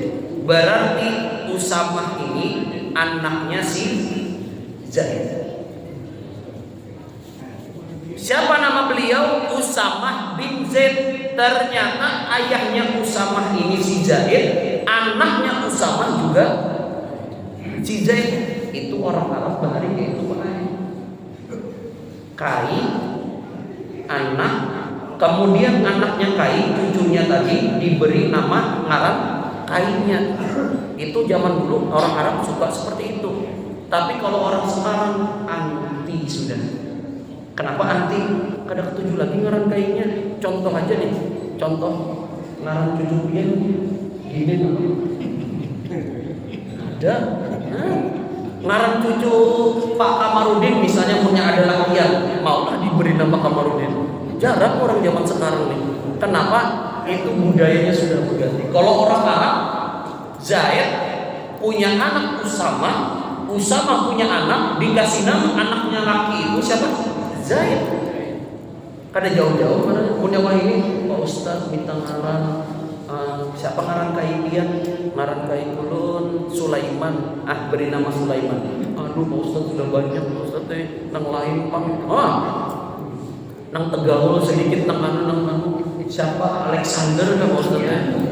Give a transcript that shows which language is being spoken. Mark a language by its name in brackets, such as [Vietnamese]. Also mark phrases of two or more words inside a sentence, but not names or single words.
[Indonesian] Berarti Usamah ini anaknya si Zaid. Siapa nama beliau? Usamah bin Zaid. Ternyata ayahnya Usamah ini si Zaid, anaknya Usamah juga si Zaid. [Banjar] Itu orang Arab bahari itu Kai, anak, kemudian anaknya Kai, cucunya tadi diberi nama ngaran Kainya. [Indonesian] Itu zaman dulu orang Arab suka seperti itu. Tapi kalau orang sekarang anti sudah. Kenapa anti? [Banjar] Kada ketujuh lagi ngaran Kainya. Contoh aja nih, contoh ngaran cucu dia gini namanya. [Indonesian] Ada. [Banjar] Ngaran cucu Pak Kamarudin misalnya punya ada lakian, maulah diberi nama Kamarudin. [Indonesian] Jarang orang zaman sekarang nih. Kenapa? Itu budayanya sudah berganti. Kalau orang Arab, Zaid punya anak Usamah, Usamah punya anak, dikasih nama anaknya laki itu siapa? Zaid. [Banjar] Kada jauh-jauh mana punya wah ini Pak Ustaz minta ngaran siapa ngaran Kai pian? Ngaran Kai kulun Sulaiman. [Indonesian] Beri nama Sulaiman. [Banjar] Aduh Pak Ustaz sudah banyak Pak Ustaz teh nang lain pang. Nang Tegaul sedikit nang siapa Alexander kan Pak Ustaz teh.